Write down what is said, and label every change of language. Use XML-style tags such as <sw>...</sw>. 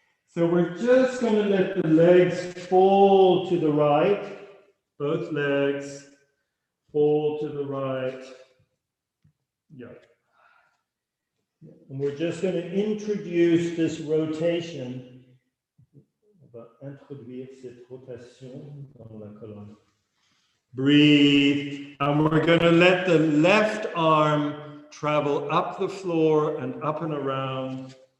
<en>So we're just going to let the legs fall to the right, both legs fall to the right. Yeah. And we're just going to introduce this rotation.</en> <fr>On va introduire cette rotation dans la colonne.</fr> <en>Breathe. And we're going to let the left arm travel up the floor and up and around.</en>